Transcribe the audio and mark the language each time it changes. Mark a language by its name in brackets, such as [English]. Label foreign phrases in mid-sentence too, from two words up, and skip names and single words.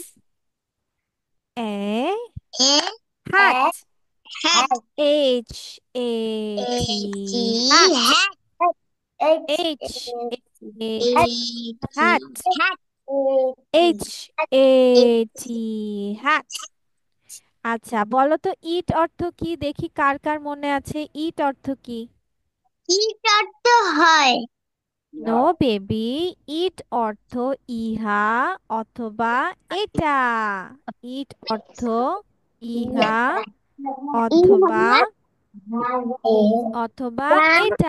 [English] is a a hat. hat. H-A-T. T Hat. hat. H H-A-T. Hat. hat. H-A-T. Hat. [Bangla] আচ্ছা বলো তো ইট অর্থ কি? দেখি কার কার মনে আছে ইট অর্থ কি? কি করতে হয়? [English] no baby, [Bangla] ইট অর্থ ইহা অথবা এটা। ইট অর্থ ইহা অথবা অথবা এটা।